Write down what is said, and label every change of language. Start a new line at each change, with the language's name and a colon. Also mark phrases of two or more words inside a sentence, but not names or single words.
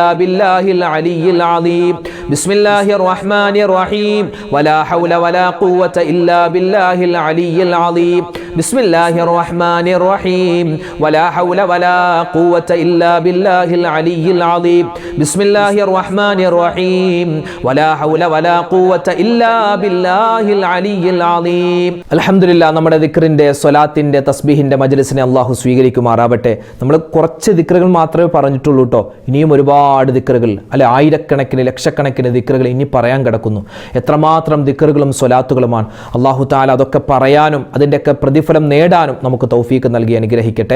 Arabic: بالله العلي العظيم بسم الله الرحمن الرحيم ولا حول ولا قوة إلا بالله العلي العظيم بسم الله الرحمن الرحيم ولا حول ولا قوة إلا بالله العلي العظيم بسم الله الرحمن الرحيم ولا حول ولا قوة إلا بالله العلي العظيم الحمد لله
Malayalam: നമ്മുടെ ദിക്റിന്റെ സ്വലാത്തിന്റെ തസ്ബീഹിന്റെ മജ്ലിസിനെ അല്ലാഹു സ്വീകരിക്കുമാറാവട്ടെ. നമ്മൾ കുറച്ച് ദിക്റുകൾ മാത്രമേ പറഞ്ഞിട്ടുള്ളൂ കേട്ടോ. ഇനിയും ഒരുപാട് ദിക്റുകൾ അല്ലെ, ആയിരക്കണക്കിന് ലക്ഷക്കണക്കിന് ദിക്റുകൾ ഇനി പറയാൻ കിടക്കുന്നു. എത്രമാത്രം ദിക്റുകളും സ്വലാത്തുകളുമാണ്.
Arabic: الله تعالى
Malayalam: അതൊക്കെ പറയാനും അതിൻ്റെയൊക്കെ പ്രതിഫലം നേടാനും നമുക്ക് തൗഫീക്ക് നൽകി അനുഗ്രഹിക്കട്ടെ.